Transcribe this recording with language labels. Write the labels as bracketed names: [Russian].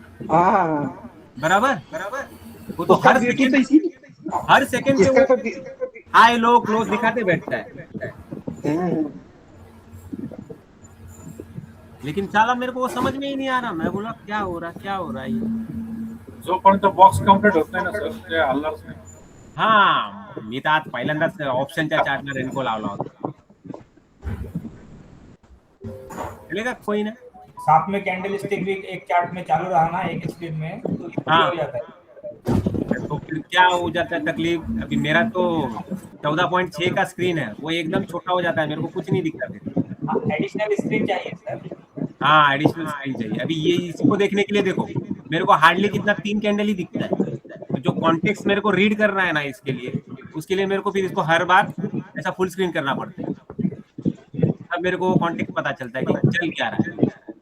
[Hindi] हाँ, बराबर। वो तो उसका ब्यूटी तो इसी, हर सेकंड पे इसका वो तो हाई लो क्लोज दिखाते बैठता है। हम्म, लेकिन साला मेरे को वो समझ में ही नहीं आ रहा, मैं बोला क्या हो रहा, क्या हो रहा है ये। [Marathi] जोपर्यंत बॉक्स कम्प्लीट होत नाही ना सर, ते हल्लाच नाही. हाँ मी तर आज पहिल्यांदाच ऑप्शनच्या चार्टला रेनको लावला होता, [Hindi] चलेगा कोई ना। साथ में कैंडल स्टिक भी एक चार्ट में चालू रहा ना एक स्क्रीन में तो ये हाँ हो जाता है। तो फिर क्या हो जाता है तकलीफ, अभी मेरा तो 14.6 का स्क्रीन है, वो एकदम छोटा हो जाता है, मेरे को कुछ नहीं दिखता फिर। हाँ, एडिशनल स्क्रीन चाहिए सर। हाँ एडिशनल स्क्रीन चाहिए। अभी ये इसी को देखने के लिए देखो, मेरे को हार्डली कितना 3 कैंडल ही दिखता है, तो जो कॉन्टेक्स्ट मेरे को रीड करना है ना इसके लिए, उसके लिए मेरे को फिर इसको हर बार ऐसा फुल स्क्रीन करना पड़ता है, तब मेरे को कॉन्टेक्स्ट पता चलता है कि चल क्या रहा है।